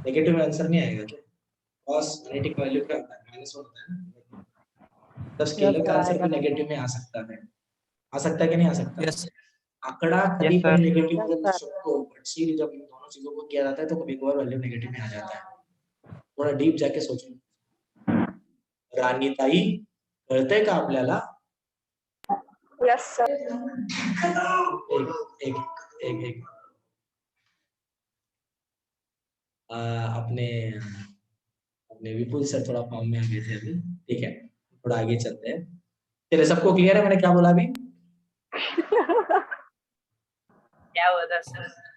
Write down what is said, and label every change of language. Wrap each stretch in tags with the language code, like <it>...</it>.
<hi>Negative में answer नहीं आएगा क्या? cos 180 का वैल्यू क्या होता है? -1 होता है ना। तो स्केलर का आंसर भी नेगेटिव में आ सकता है। आ सकता है कि नहीं आ सकता?</hi> <en>yes</en> <hi>आंकड़ा कभी</hi> <en>Yes, sir.</en> <hi>कभी नेगेटिव हो सकता है, बट सी जब इन दोनों चीजों को किया जाता है तो कभी कभार वैल्यू नेगेटिव में आ जाता है। थोड़ा डीप जाके सोचो।</hi> <mr>रानी ताई कळतंय का आपल्याला?</mr> <en>Yes sir.</en> <hi>एक एक अपने अपने विपुल सर थोड़ा फॉर्म में आ गए थे अभी, ठीक है, थोड़ा आगे चलते हैं। चलिए, सबको क्लियर है मैंने क्या बोला अभी? क्या होता सर?</hi>